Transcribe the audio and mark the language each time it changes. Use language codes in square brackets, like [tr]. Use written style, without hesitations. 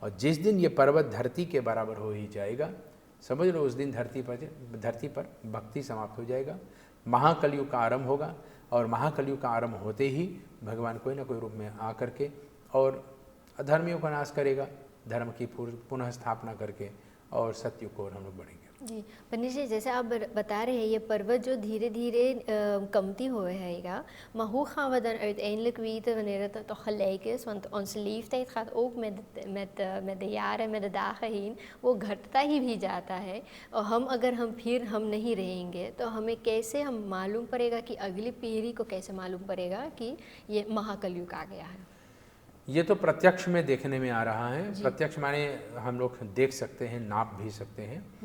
[hi] और जिस दिन ये पर्वत धरती के बराबर हो ही जाएगा, समझ लो उस दिन धरती पर भक्ति समाप्त हो जाएगा, महाकलयुग का आरंभ होगा और महाकलयुग का आरंभ होते ही भगवान कोई ना कोई रूप में आकर के और अधर्मियों का नाश करेगा, धर्म की पुनः स्थापना करके और सत्युग को हम लोग बढ़ेंगे। जी पंडित जी, जैसे आप बता रहे हैं ये पर्वत जो धीरे धीरे kamti hoega, [nl] maar hoe gaan we dan uiteindelijk weten wanneer het toch gelijk is? Want onze leeftijd gaat ook met de jaren, met de dagen heen, [hi] वो घटता ही भी जाता है और अगर हम नहीं रहेंगे तो हमें कैसे हम मालूम पड़ेगा कि अगली पीढ़ी को कैसे मालूम पड़ेगा कि ये महाकलयुग आ गया है? ये तो प्रत्यक्ष में देखने में आ रहा है। प्रत्यक्ष माने हम लोग देख सकते हैं, नाप भी सकते हैं।